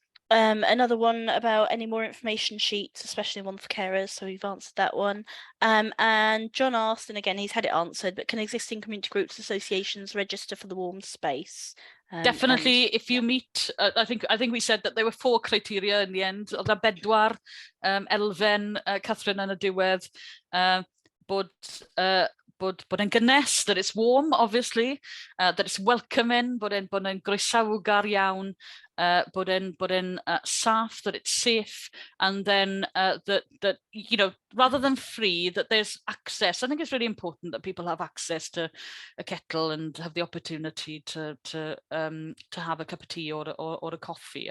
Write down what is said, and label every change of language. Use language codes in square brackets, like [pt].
[en] Another one about any more information sheets, especially one for carers, so we've answered that one. And John asked, and again he's had it answered, but can existing community groups, associations register for the warm space? Definitely, if you meet, I think we said that there were 4 criteria in the end. [cy] Oedd 4 elfen, Catherine yn y diwedd, bod bod e'n gynnes, [en] that it's warm, obviously, that it's welcoming, [cy] bod e'n groesawgar iawn, bod e'n saff, [en] that it's safe, and then that you know, rather than free, that there's access. I think it's really important that people have access to a kettle and have the opportunity to have a cup of tea or a coffee.